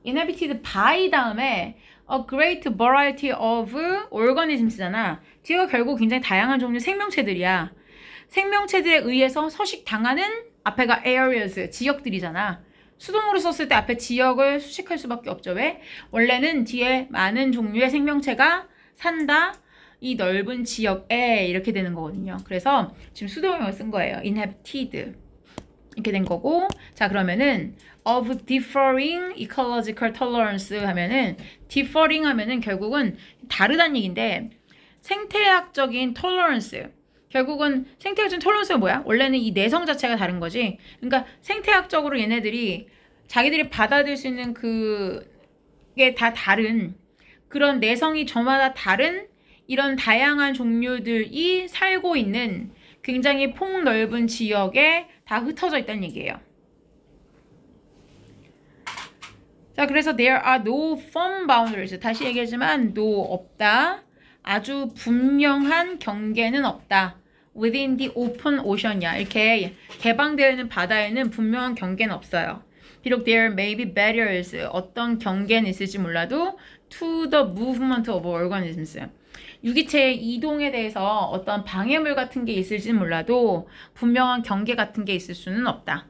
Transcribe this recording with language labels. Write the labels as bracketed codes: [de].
[en] inhabited by [ko] 다음에 [en] a great variety of organisms잖아. [ko] 뒤가 결국 굉장히 다양한 종류의 생명체들이야. 생명체들에 의해서 서식당하는 앞에가 areas, 지역들이잖아. 수동으로 썼을 때 앞에 지역을 수식할 수밖에 없죠. 왜? 원래는 뒤에 많은 종류의 생명체가 산다. 이 넓은 지역에 이렇게 되는 거거든요. 그래서 지금 수동형을 쓴 거예요. inhabited. 이렇게 된 거고. 자, 그러면은 [en] of differing ecological tolerance [ko] 하면은 differing 하면은 결국은 다르다는 얘기인데, 생태학적인 tolerance, 결국은 생태학적인 tolerance가 뭐야? 원래는 이 내성 자체가 다른 거지. 그러니까 생태학적으로 얘네들이 자기들이 받아들일 수 있는 그게 다 다른, 그런 내성이 저마다 다른 이런 다양한 종류들이 살고 있는 굉장히 폭넓은 지역에 다 흩어져 있다는 얘기예요. 자, 그래서 [en] there are no firm boundaries. [ko] 다시 얘기하지만 no, 없다. 아주 분명한 경계는 없다. [en] within the open ocean이야. [ko] 이렇게 개방되어 있는 바다에는 분명한 경계는 없어요. 비록 [en] there may be barriers, [ko] 어떤 경계는 있을지 몰라도 [en] to the movement of organisms, [ko] 유기체의 이동에 대해서 어떤 방해물 같은 게 있을지는 몰라도 분명한 경계 같은 게 있을 수는 없다.